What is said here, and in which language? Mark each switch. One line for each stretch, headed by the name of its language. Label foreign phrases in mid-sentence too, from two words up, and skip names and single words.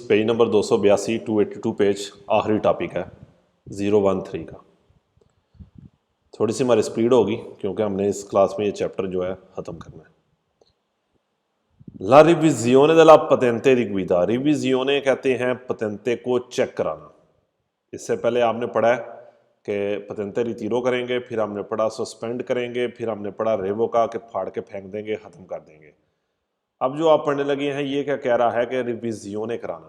Hindi: पेज नंबर 282 282 पेज आखिरी टॉपिक है 013 का। थोड़ी सी हमारी स्पीड होगी क्योंकि हमने इस क्लास में ये चैप्टर जो है ख़त्म करना है।
Italian: La revisione della patente di guida,
Hindi: रिविजियोने कहते हैं पतेंते को चेक कराना। इससे पहले आपने पढ़ा है कि पतेंते रितीरो करेंगे, फिर हमने पढ़ा सस्पेंड करेंगे, फिर हमने पढ़ा रेवोका के फाड़ के फेंक देंगे, ख़त्म कर देंगे। अब जो आप पढ़ने लगे हैं ये क्या कह रहा है कि रिविजियोने कराना।